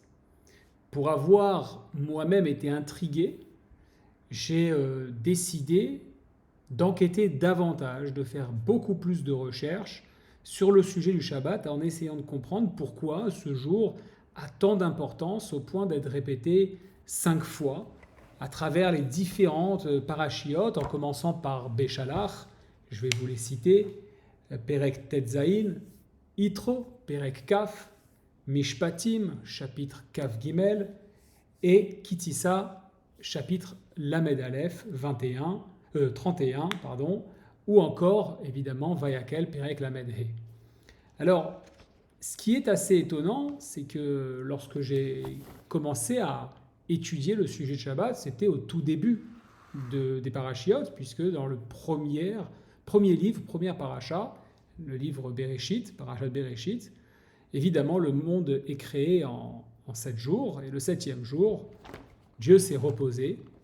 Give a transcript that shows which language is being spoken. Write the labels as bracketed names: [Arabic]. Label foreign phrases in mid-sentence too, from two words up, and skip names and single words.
[French] Pour avoir moi-même été intrigué, j'ai décidé d'enquêter davantage, de faire beaucoup plus de recherches sur le sujet du Shabbat en essayant de comprendre pourquoi ce jour a tant d'importance au point d'être répété 5 fois à travers les différentes parachiotes, en commençant par Béchalach, je vais vous les citer, [Hebrew] פרק ט״ז, Itro, פרק כ, Mishpatim, chapitre כ״ג, [French] et Kitissa, chapitre [Hebrew] ל״א [French] 31, ou encore, évidemment, [Hebrew] ויקהל פרק ל״ה. [French] Alors, ce qui est assez étonnant, c'est que lorsque j'ai commencé à étudier le sujet de Shabbat, c'était au tout début des parachiotes, puisque dans le premier livre, première paracha, le livre Bereshit, [Hebrew] פרשת בראשית, [French] évidemment, le monde est créé en 7 jours, et le 7e jour, Dieu s'est reposé.